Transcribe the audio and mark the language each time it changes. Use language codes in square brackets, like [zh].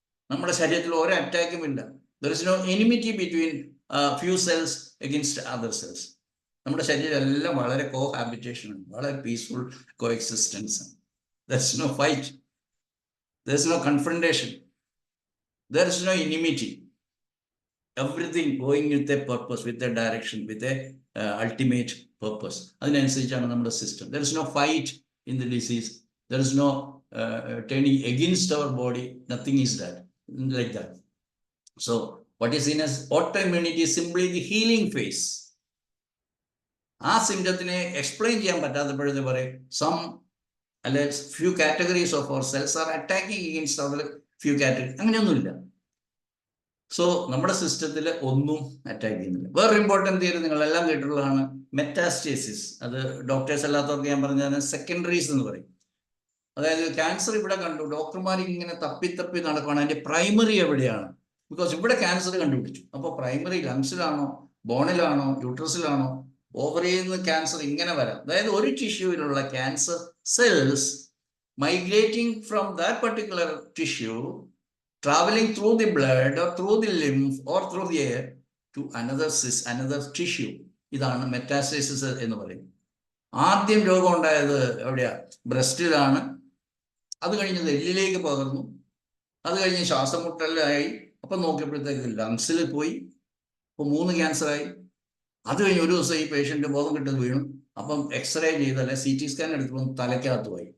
[ml] നമ്മുടെ ശരീരത്തിൽ ഒരു അറ്റാക്കും ഇല്ല. [en] There is no enmity between few cells against other cells. [ml] നമ്മുടെ ശരീരം എല്ലാം വളരെ കോഹാബിറ്റേഷൻ ആണ്, വളരെ പീസ്ഫുൾ കോ എക്സിസ്റ്റൻസ് ആണ്. [en] There is no fight, there is no confrontation, there is no enmity. Everything going with a purpose, with a direction, with a ultimate purpose. [ml] അതിനനുസരിച്ചാണ് നമ്മുടെ system. [en] There is no fight in the disease. There is no turning against our body. Nothing is that like that. So what is in us autoimmunity is simply the healing phase. [ml] ആ സിംറ്റത്തിനെ explain ചെയ്യാൻ പറ്റാത്തപ്പോഴത്തെ പറയും [en] some few categories of our cells are attacking against other few categories. [ml] അങ്ങനെയൊന്നുമില്ല. So നമ്മുടെ സിസ്റ്റത്തിൽ ഒന്നും attack ചെയ്യുന്നില്ല. വേറെ important theory നിങ്ങളെല്ലാം കേട്ടിട്ടുള്ളതാണ് മെറ്റാസ്റ്റേസിസ്. അത് ഡോക്ടേഴ്സ് അല്ലാത്തവർക്ക് ഞാൻ പറഞ്ഞാൽ സെക്കൻഡറീസ് എന്ന് പറയും. അതായത് ക്യാൻസർ ഇവിടെ കണ്ടു, ഡോക്ടർമാർ ഇങ്ങനെ തപ്പി നടക്കുകയാണ് അതിന്റെ പ്രൈമറി എവിടെയാണ്. ബിക്കോസ് ഇവിടെ ക്യാൻസർ കണ്ടുപിടിച്ചു. അപ്പോൾ പ്രൈമറി ലങ്സിലാണോ, ബോണിലാണോ, യൂട്രസിലാണോ, ഓവറിയിൽ നിന്ന് ക്യാൻസർ ഇങ്ങനെ വരാം. അതായത് ഒരു ടിഷ്യൂവിലുള്ള cancer cells [en] Migrating from that particular tissue, traveling through the blood or through the lymph or through the air to another tissue. [ml] ഇതാണ് മെറ്റാസ്റ്റേസിസ് എന്ന് പറയുന്നത്. ആദ്യം രോഗം ഉണ്ടായത് എവിടെയാ? ബ്രസ്റ്റിലാണ്. അത് കഴിഞ്ഞ് എല്ലിലേക്ക് പകർന്നു. അത് കഴിഞ്ഞ് ശ്വാസം മുട്ടലായി. അപ്പം നോക്കിയപ്പോഴത്തേക്ക് ലങ്സിൽ പോയി. അപ്പോൾ 3 ക്യാൻസറായി. അത് കഴിഞ്ഞ് ഒരു ദിവസം ഈ പേഷ്യന്റ് ബോധം കിട്ടുന്നത് വീണു. അപ്പം എക്സ്റേ ചെയ്തല്ലേ, CT സ്കാൻ എടുത്തപ്പോൾ തലയ്ക്കകത്ത് പോയി.